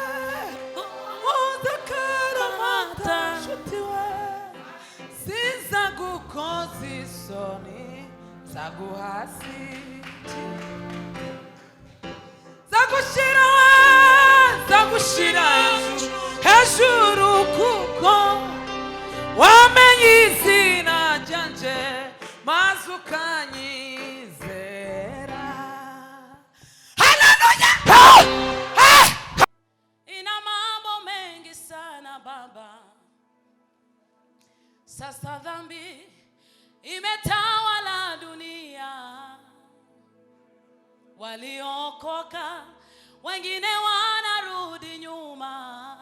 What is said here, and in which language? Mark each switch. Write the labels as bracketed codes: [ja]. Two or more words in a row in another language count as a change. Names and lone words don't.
[rw] akaramata nshuti we sinza gukoza isoni zagushira hejuru kuko wamenye izina ryanjye maze ukanyizera. Haleluya! [sw] Ina mambo mengi sana Baba, sasa dhambi imetawala dunia, waliokoka wengine wanarudi nyuma.